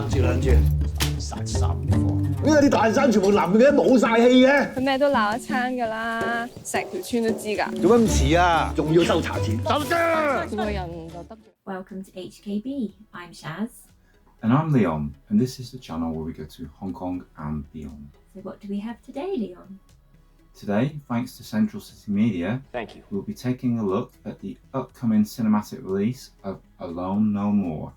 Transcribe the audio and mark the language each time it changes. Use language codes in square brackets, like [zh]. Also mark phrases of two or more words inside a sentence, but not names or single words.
[yue] 撚住？散三貨，點解啲大山全部男嘅冇晒氣嘅？佢咩都鬧一餐㗎啦，成條村都知㗎。做乜咁遲啊？仲要收茶錢？走啫！個人就得。 [en] Welcome to HKB. I'm Shaz. And I'm Leon, and this is the channel where we go to Hong Kong and beyond. So what do we have today, Leon? Today, thanks to Central City Media, thank you. we'll be taking a look at the upcoming cinematic release of Alone No More.